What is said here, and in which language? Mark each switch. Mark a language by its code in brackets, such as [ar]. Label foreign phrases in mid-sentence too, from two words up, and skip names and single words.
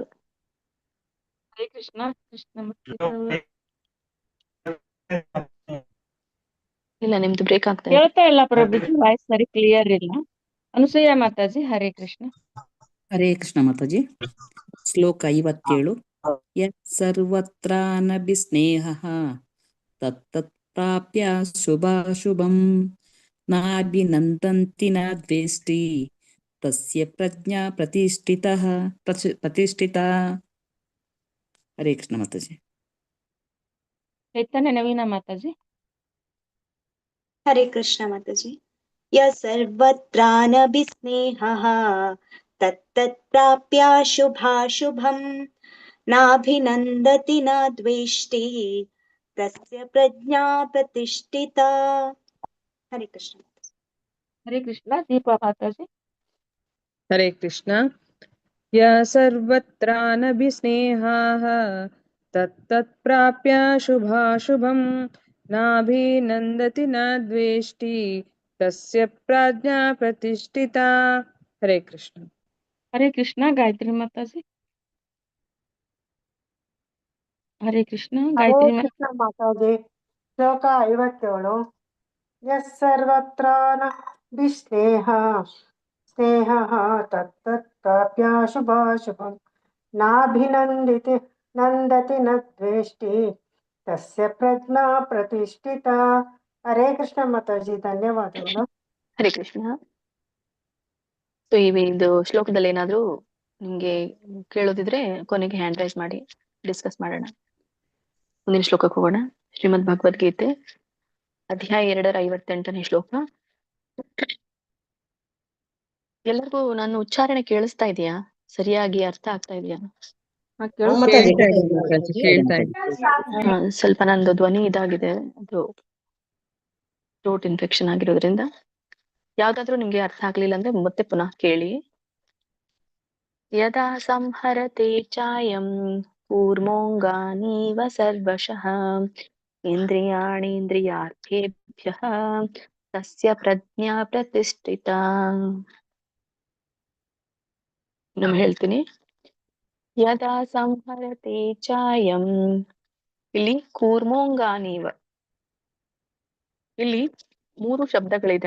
[kn] ಹರೇ ಕೃಷ್ಣ. ಕೃಷ್ಣಮೂರ್ತಿ ಪ್ರಭು ಇಲ್ಲ, ನಿಮ್ದು ಬ್ರೇಕ್ ಆಗ್ತಾ ಇದೆ. ಕೇಳ್ತಾ ಇಲ್ಲ ಪ್ರಭುಜಿ, ವಾಯ್ಸ್ ಸರಿ ಕ್ಲಿಯರ್ ಇಲ್ಲ. ಅನುಸೂಯ ಮಾತಾಜಿ, ಹರೇ ಕೃಷ್ಣ. ಹರೇ ಕೃಷ್ಣ ಮಾತಾಜಿ. ಶ್ಲೋಕ 57. [sa] ಯತ್ ಸರ್ವತ್ರಾನಪಿ ಸ್ನೇಹಃ ತತ್ತತ್ ಪ್ರಾಪ್ಯ ಶುಭಾಶುಭಂ ನಾಭಿನಂದಂತಿ ನ ದ್ವೇಷ್ಟಿ ತಸ್ಯ ಪ್ರಜ್ಞಾ ಪ್ರತಿಷ್ಠಿತಾ. [kn] ಹರೇ ಕೃಷ್ಣ ಮಾತಾಜಿ. ಚೈತನ್ಯ ನವೀನ ಮಾತಾಜಿ. [sa] ಹರೇ ಕೃಷ್ಣ ಮಾತಾಜಿ. ಯ ಸರ್ವತ್ರಾನಪಿ ಸ್ನೇಹಃ ತತ್ತತ್ ಪ್ರಾಪ್ಯ ಶುಭಾಶುಭಂ ನಾಭಿನಂದತಿ ನ ದ್ವೇಷ್ಟಿ ತಸ್ಯ ಪ್ರಜ್ಞಾ ಪ್ರತಿಷ್ಠಿತಾ. [kn] ಹರೇ ಕೃಷ್ಣ. ಹರೇ ಕೃಷ್ಣ. ದೀಪಾ ಮಾತಾಜಿ. [sa] ಹರೇ ಕೃಷ್ಣ. ಯ ಸರ್ವತ್ರಾನಭಿಸ್ನೇಹಾಃ ತತ್ತತ್ ಪ್ರಾಪ್ಯ ಶುಭಾಶುಭಂ ನಾಭಿನಂದತಿ ನ ದ್ವೇಷ್ಟಿ ತಸ್ಯ ಪ್ರಾಜ್ಞಾ ಪ್ರತಿಷ್ಠಿತಾ. [kn] ಹರೇ ಕೃಷ್ಣ. ಹರೇ ಕೃಷ್ಣ. ಗಾಯತ್ರಿ ಮಾತಾಜಿ. ಹರೇ ಕೃಷ್ಣ. ಹರೇ ಗಾಯತ್ರಿ [sa] ಕೃಷ್ಣ ಮಾತಾಜಿ. ಶ್ಲೋಕ 57. ಯಸ್ ಸರ್ವತ್ರ ಸ್ನೇಹಃ ತತ್ತತ್ ಪ್ರಾಪ್ಯ ಶುಭಾಶುಭಂ ನಾಭಿನಂದತಿ ನ ದ್ವೇಷ್ಟಿ ತಸ್ಯ ಪ್ರಜ್ಞಾ ಪ್ರತಿಷ್ಠಿತಾ. [kn] ಹರೇ ಕೃಷ್ಣ ಮಾತಾಜಿ. ಧನ್ಯವಾದಗಳು. ಹರೇ ಕೃಷ್ಣ. ಸೊ ಇದು ಶ್ಲೋಕದಲ್ಲಿ ಏನಾದ್ರೂ ನಿಮ್ಗೆ ಕೇಳೋದಿದ್ರೆ ಕೊನೆಗೆ [en] hand raise [kn] ಮಾಡಿ ಡಿಸ್ಕಸ್ ಮಾಡೋಣ. ಮುಂದಿನ ಶ್ಲೋಕಕ್ಕೆ ಹೋಗೋಣ. ಶ್ರೀಮದ್ ಭಗವದ್ಗೀತೆ ಅಧ್ಯಾಯ 258ನೇ ಶ್ಲೋಕ. ಎಲ್ಲರಿಗೂ ನನ್ನ ಉಚ್ಚಾರಣೆ ಕೇಳಿಸ್ತಾ ಇದೆಯಾ? ಸರಿಯಾಗಿ ಅರ್ಥ ಆಗ್ತಾ ಇದೆಯಾ? ಸ್ವಲ್ಪ ನಂದು ಧ್ವನಿ ಇದಾಗಿದೆ, ಅದು [en] throat infection [kn] ಆಗಿರೋದ್ರಿಂದ. ಯಾವ್ದಾದ್ರು ನಿಮ್ಗೆ ಅರ್ಥ ಆಗ್ಲಿಲ್ಲ ಅಂದ್ರೆ ಮತ್ತೆ ಪುನಃ ಕೇಳಿ. [sa] ಯದಾ ಸಂಹರತೆ ಚಾಯಂ ಕೂರ್ಮೋಂಗಾನೀವ ಸರ್ವಶಃ ಇಂದ್ರಿಯಾಣೀಂದ್ರಿಯಾರ್ಥೇಭ್ಯಃ ತಸ್ಯ ಪ್ರಜ್ಞಾ ಪ್ರತಿಷ್ಠಿತಾ. [kn] ಇನ್ನೊಮ್ಮೆ ಹೇಳ್ತೀನಿ. [sa] ಯದಾ ಸಂಹರತೆ ಚಾಯಂ, [kn] ಇಲ್ಲಿ ಕೂರ್ಮೋಂಗಾನೀವ, ಇಲ್ಲಿ 3 ಶಬ್ದಗಳಿದೆ.